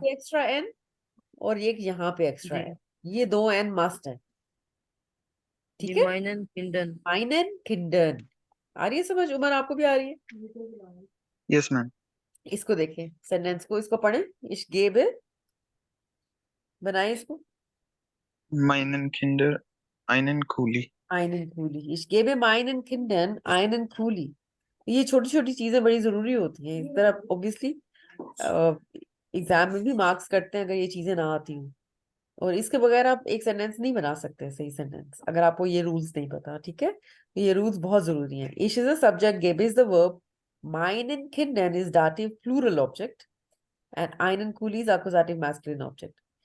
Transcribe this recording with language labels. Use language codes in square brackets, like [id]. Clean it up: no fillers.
[hi] पे extra N और एक यहाँ पे एक्स्ट्रा जी। एन, ये दो एन मस्ट है। जी ठीक है, [de] माइनन किंडन। माइन एंड किंडन। [hi] आ रही है समझ उमर, आपको भी आ रही है? [en] yes ma'am [hi] इसको देखें, सेंटेंस को, इसको पढ़ें। इस गेब बनाए इसको। [de] meinen Kinder einen Kuli einen Kuli, ich gebe meinen Kindern einen Kuli। [hi] ये छोटी छोटी चीजें बड़ी जरूरी होती हैं, इस तरह ऑब्वियसली एग्जाम में भी मार्क्स कटते हैं अगर ये चीजें ना आती हूँ, और इसके बगैर आप एक सेंटेंस नहीं बना सकते सही सेंटेंस, अगर आपको ये रूल्स नहीं पता। ठीक है, तो ये रूल्स बहुत जरूरी हैं। [en] Ich is the subject, gebe is the verb, [de] meinen Kindern [en] is dative plural object, and [de] einen Kuli [en] is accusative masculine object।